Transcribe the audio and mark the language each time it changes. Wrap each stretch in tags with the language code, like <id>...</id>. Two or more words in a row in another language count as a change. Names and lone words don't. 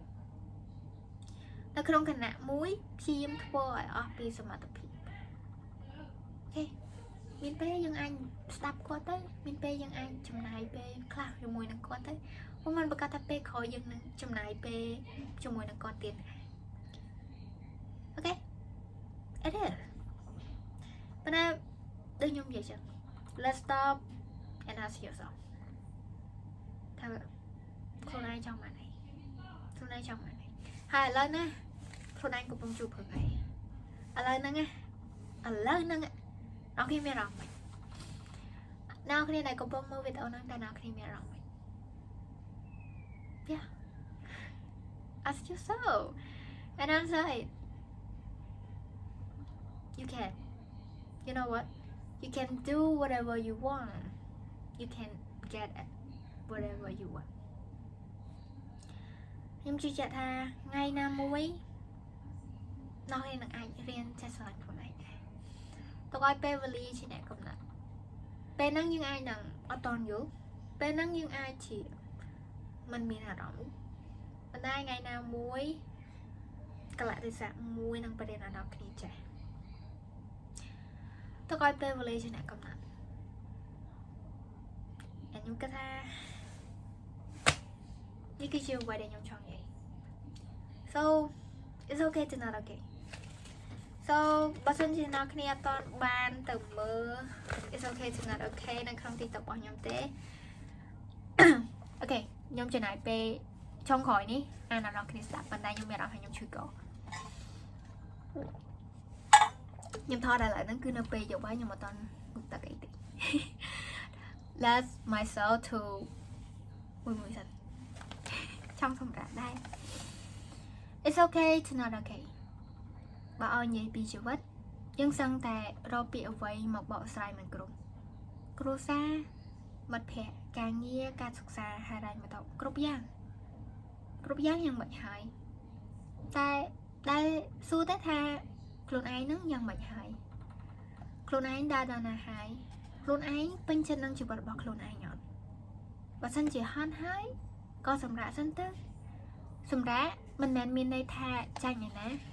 <km>នៅក្នុងគណៈមួយព្យាយាមធ្វើឲ្យអស់ពីសមត្ថភាពអូខេមានពេលយើងអាចស្ដាប់គាត់ទៅមានពេលយើងអាច ចំណាយពេលខ្លះជាមួយនឹងគាត់ទៅមិនប្រកាសថាពេលក្រោយយើងនឹងចំណាយពេលជាមួយនឹងគាត់ទៀតអូខេ</km> <en>it is</en> <km>ប៉ុន្តែដូចខ្ញុំនិយាយចឹង</km> <en>let's stop and ask yourself</en> <km>ថាខ្លួនឯងចង់បានអីខ្លួនឯងចង់បានអីហើយឥឡូវណាខ្លួនឯងកំពុងជួបរឿងអីឥឡូវហ្នឹង អ្នកគ្នាមានអារម្មណ៍មិនអ្នកគ្នាដែលកំពុងមើលវីដេអូហ្នឹងតើអ្នកគ្នាមានអារម្មណ៍មិន</km> <en>Yeah ask yourself and answer it you can you know what you can do whatever you want you can get whatever you want</en> <km>ខ្ញុំជឿជាក់ថា ថ្ងៃណាមួយនៅឯនឹងអាចរៀនចេះស្រឡាញ់ខ្លួនឯងដែរទៅឲ្យពេលវេលាជាអ្នកកំណត់ពេលហ្នឹងយើងអាចនឹងអត់តន់យល់ពេលហ្នឹងយើងអាចជាមិនមានអារម្មណ៍ប៉ុន្តែថ្ងៃណាមួយកលៈទេសៈមួយនឹងបរិញ្ញាដល់គ្នាចេះទៅឲ្យពេលវេលាជាអ្នកកំណត់ខ្ញុំគិតថា នេះគឺជាអ្វីដែលខ្ញុំចង់និយាយ</km> <en>so it's okay to not okay</en> <km>so បើសិនជាអ្នកគ្នាអត់បានទៅមើល</km> <en>it's okay to not okay</en> <km>នៅក្នុង TikTok របស់ខ្ញុំទេអូខេខ្ញុំចំណាយពេលចុងក្រោយនេះអានអ្នកគ្នាស្ដាប់ប៉ុន្តែខ្ញុំមានអារម្មណ៍ថាខ្ញុំឈឺក ខ្ញុំថតដល់ឥឡូវហ្នឹងគឺនៅពេលយប់ហើយខ្ញុំអត់ទាន់ងូតទឹកអីទេ</km> <en>let myself to</en> <km>មួយសិនចង់សម្រាប់ដែរ</km> <en>it's okay to not okay</en> <km>បើឲ្យនិយាយពីជីវិតយើងសឹងតែរកពាក្យអ្វីមកបកស្រាយមិនគ្រប់ គ្រួសារមិត្តភ័ក្តិការងារការសិក្សាហិរញ្ញវត្ថុគ្រប់យ៉ាងយ៉ាងមិនហើយតែដែលសួរតែថាខ្លួនឯងនឹងយ៉ាងមិនហើយខ្លួនឯងដើរដល់ណាហើយខ្លួនឯងពេញចិត្តនឹងជីវិតរបស់ខ្លួនឯងអត់បើសិនជាហន់ហើយក៏សម្រាប់សិនទៅសម្រាប់មិនមែនមានន័យថាចាញ់ឯណា</km>